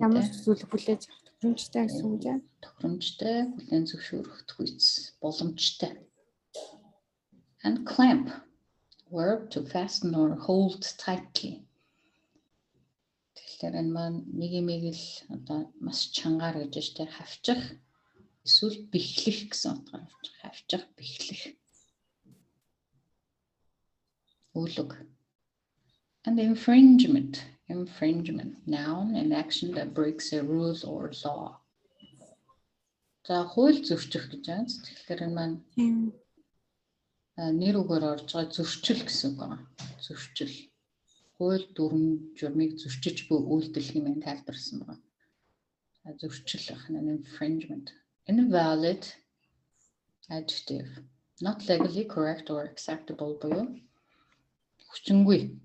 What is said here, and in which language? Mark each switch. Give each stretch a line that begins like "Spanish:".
Mongolian: Ямар зүйлийг хүлээж авах тохиромжтой гэсэн үг юм. Тохиромжтой, хүлээн зөвшөөрөх боломжтой.
English: And clamp, verb to fasten or hold tightly.
Mongolian: Тэгэхээр энэ маань нэг юмыг л одоо маш чангаар гэж штэ хавчих эсвэл бэхлэх гэсэн утгаар хавчих, бэхлэх. Үлэг.
English: And infringement, noun, an action that breaks a rule or law.
Mongolian: За хууль зөрчих гэж байна. Тэгэхээр энэ маань нэр үгээр орж байгаа зөрчил гэсэн үг байна. Зөрчил. Хууль дүрм журмыг зөрчиж буй үйлдэл хэмээн тайлбарсан байна. Зөрчил ах нь infringement.
English: Invalid adjective. Not legally correct or acceptable
Mongolian: буюу хүчингүй.